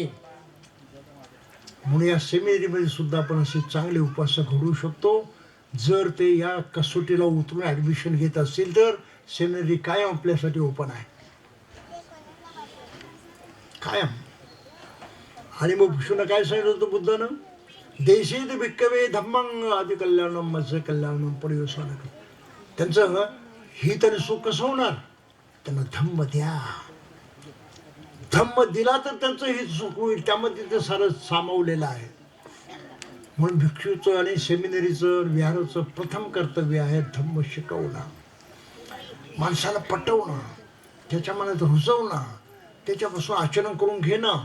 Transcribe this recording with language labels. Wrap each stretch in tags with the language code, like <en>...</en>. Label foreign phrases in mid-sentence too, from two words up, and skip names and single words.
<mr>म्हणून या सेमिनरीमध्ये सुद्धा आपण असे चांगले उपासक घडवू शकतो. जर ते या कसोटीला उतरून ॲडमिशन घेत असतील तर सेमिनरी कायम आपल्यासाठी ओपन आहे, कायम. आणि मग विष्णूनं काय सांगितलं होतं बुद्धानं?</mr> <pi>देशीत भिक्कवे धम्मं आदि कल्याणम मत्स्य कल्याणम परिवसन.</pi> <mr>त्यांचं हित आणि सुख कसं होणार? त्यांना धम्म द्या. धम्म दिला तर त्यांचं हित सुख होईल, त्यामध्ये ते सारं सामावलेलं आहे. म्हणून भिक्षूचं आणि सेमिनरीचं विहाराचं प्रथम कर्तव्य आहे धम्म शिकवणं, माणसाला पटवणं, त्याच्या मनात रुजवणं, त्याच्यापासून आचरण करून घेणं.</mr>